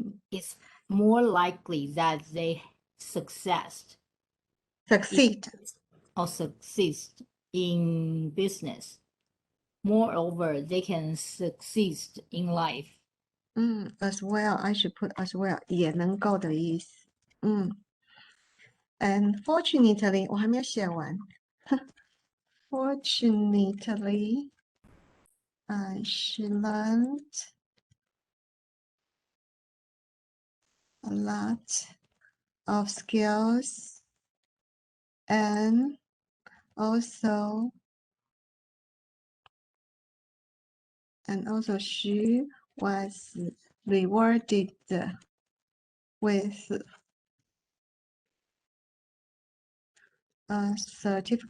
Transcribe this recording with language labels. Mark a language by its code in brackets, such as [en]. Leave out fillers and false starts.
[en] it's more likely that they succeed in business. Moreover, they can succeed in life. As well, I should put as well， [zh] 也能够的意思。 [en] And fortunately， [zh] 我还没有写完。 [en] Fortunately, she learned a lot of skills, and also she was rewarded with a certificate.